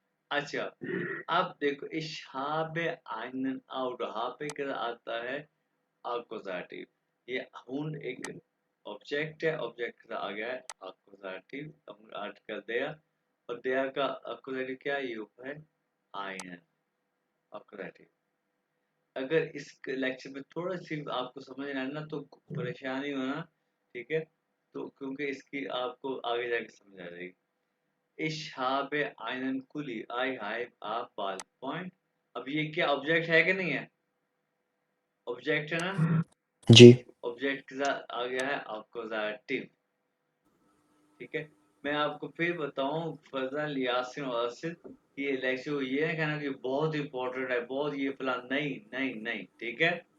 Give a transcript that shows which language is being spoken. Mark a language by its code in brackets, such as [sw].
[hi] अच्छा, अब देखो इस [de] habe einen Auto, [hi] habe का आता है आकुजाटिव, ये हून एक ऑब्जेक्ट है, ऑब्जेक्ट का आ गया है आकुजाटिव, आर्टिकल दिया, और दिया का आकुजाटिव क्या है, ये है einen आकुजाटिव। अगर इस लेक्चर में थोड़ा सी आपको समझ नहीं आना तो परेशानी होना, ठीक है, तो क्योंकि इसकी आपको आगे जाके समझ आ जाएगी। [de] Ich habe einen Kuli, [en] I have a ballpoint। [hi] अब ये क्या ऑब्जेक्ट है कि नहीं है, ऑब्जेक्ट है ना, जी ऑब्जेक्ट के साथ आ गया है अक्यूजेटिव, ठीक है। मैं आपको फिर बताऊं फजल यासिन और असिल, ये लेक्चर ये है कहना कि बहुत इंपॉर्टेंट है, बहुत ये प्लान नहीं नहीं नहीं, ठीक है।